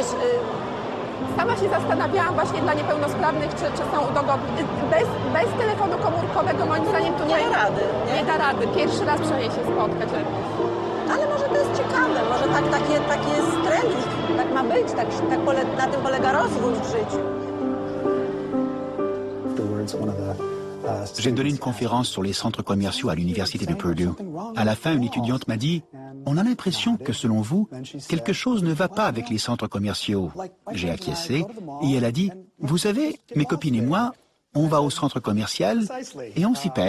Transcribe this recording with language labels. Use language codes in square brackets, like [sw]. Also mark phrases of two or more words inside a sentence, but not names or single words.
[pl] sama się zastanawiałam właśnie dla niepełnosprawnych, czy są udogodnione. Bez telefonu komórkowego moim zdaniem tutaj nie da rady. Nie da rady. Pierwszy raz przynajmniej się spotkać. Ale może to jest ciekawe, może taki jest trend, tak ma być, na tym polega rozwój w życiu. [fr] J'ai donné une conférence sur les centres commerciaux à l'université de Purdue. À la fin, une étudiante m'a dit « On a l'impression que, selon vous, quelque chose ne va pas avec les centres commerciaux. » J'ai acquiescé et elle a dit « Vous savez, mes copines et moi, on va au centre commercial et on s'y perd.